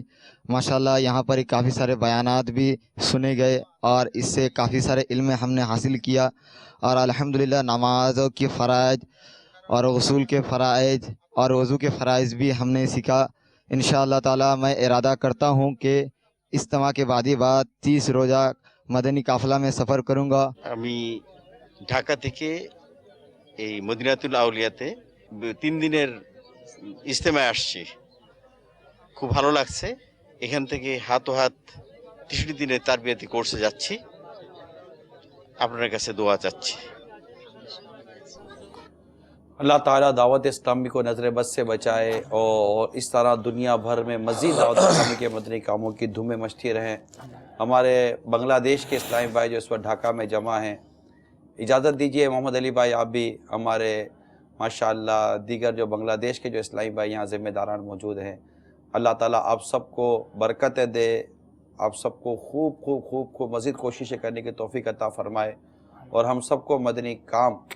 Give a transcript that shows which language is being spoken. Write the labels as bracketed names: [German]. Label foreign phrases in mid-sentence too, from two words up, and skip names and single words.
[Urdu] ماشاءاللہ یہاں پر کافی سارے بیانات بھی سنے گئے اور اس سے کافی سارے علم ہم نے حاصل کیا. اور الحمدللہ نمازوں کی فرائض اور غسل کے فرائض اور وضو کے فرائض بھی ہم نے سیکھا. انشاءاللہ تعالی میں ارادہ کرتا ہوں کہ اجتماع کے بعد 30 روزہ مدنی قافلہ میں سفر کروں گا. [Bangla] আমি ঢাকা থেকে এই মদিনাতুল আউলিয়াতে 3 দিনের ইজতেমায় আসছি. খুব ভালো লাগছে. এখান থেকে হাত ও হাত 63 দিনের তারবিয়াতি কোর্সে যাচ্ছি. আপনার কাছে দোয়া চাচ্ছি. [Urdu] اللہ تعالیٰ دعوت اسلامی کو نظر بد سے بچائے اور اس طرح دنیا بھر میں مزید دعوت اسلامی کے مدنی کاموں کی دھومیں مچتی رہیں. ہمارے بنگلہ دیش کے اسلامی بھائی جو اس وقت ڈھاکہ میں جمع ہیں، اجازت دیجئے محمد علی بھائی آپ بھی ہمارے ماشاءاللہ دیگر جو بنگلہ دیش کے جو اسلامی بھائی یہاں ذمہ داران موجود ہیں، اللہ تعالیٰ آپ سب کو برکتیں دے، آپ سب کو خوب مزید کوششیں کرنے کی توفیق عطا فرمائے اور ہم سب کو مدنی کام